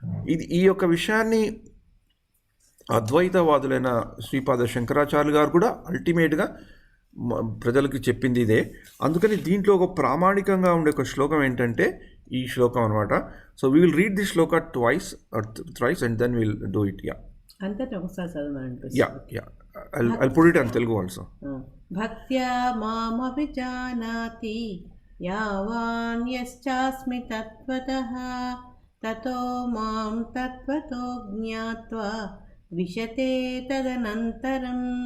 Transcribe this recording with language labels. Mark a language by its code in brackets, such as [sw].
[te] ఈ యొక్క విషయాన్ని అద్వైతవాదులైన శ్రీపాద శంకరాచార్యులు గారు కూడా అల్టిమేట్గా ప్రజలకి చెప్పింది ఇదే. అందుకని దీంట్లో ఒక ప్రామాణికంగా ఉండే ఒక శ్లోకం ఏంటంటే ఈ శ్లోకం అనమాట. [en] So we will read the shloka twice or thrice and then will do it. [te] అంతటా ఒకసారి చదవమనిపిస్తుంది. [en] Yeah I'll put it in Telugu also. [sa] భక్త్యా మామభిజానాతి యావాన్ యశ్చాస్మి తత్వతః తతో మాం తత్వతో జ్ఞాత్వా విశతే తదనంతరం.